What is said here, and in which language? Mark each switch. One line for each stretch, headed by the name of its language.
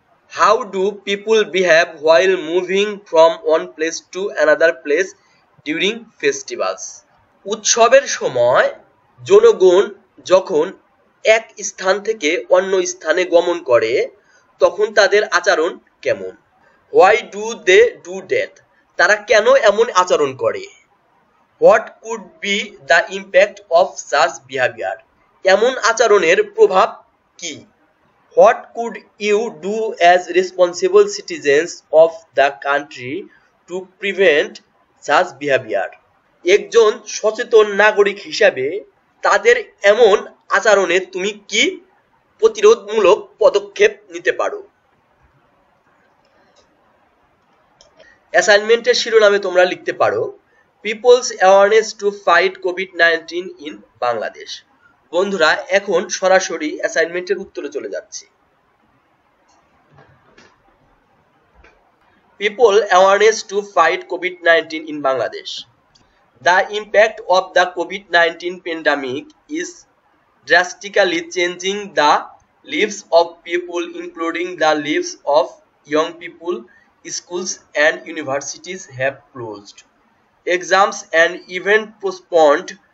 English: How do people behave while moving from one place to another place during festivals.
Bangla: উৎসবের সময় জনগণ যখন এক স্থান থেকে অন্য স্থানে গমন করে তখন তাদের আচরণ কেমন।
English: Why do they do that.
Bangla: তারা কেন এমন আচরণ করে।
English: What could be the impact of such behavior?
Bangla: এমন আচরণের প্রভাব কি।
English: What could you do as responsible citizens of the country to prevent such behavior?
Bangla: একজন সচেতন নাগরিক হিসাবে তাদের এমন আচরণে তুমি কি প্রতিরোধমূলক পদক্ষেপ নিতে পারো। অ্যাসাইনমেন্টের শিরোনামে তোমরা লিখতে পারো
English: People's awareness to fight COVID-19 in Bangladesh.
Bangla: বন্ধুরা, এখন সরাসরি অ্যাসাইনমেন্টের উত্তরে চলে যাচ্ছি।
English: People awareness to fight COVID-19 in Bangladesh. The impact of the COVID-19 pandemic is drastically changing the lives of people, including the lives of young people. Schools and universities have closed. Exams and even postponed.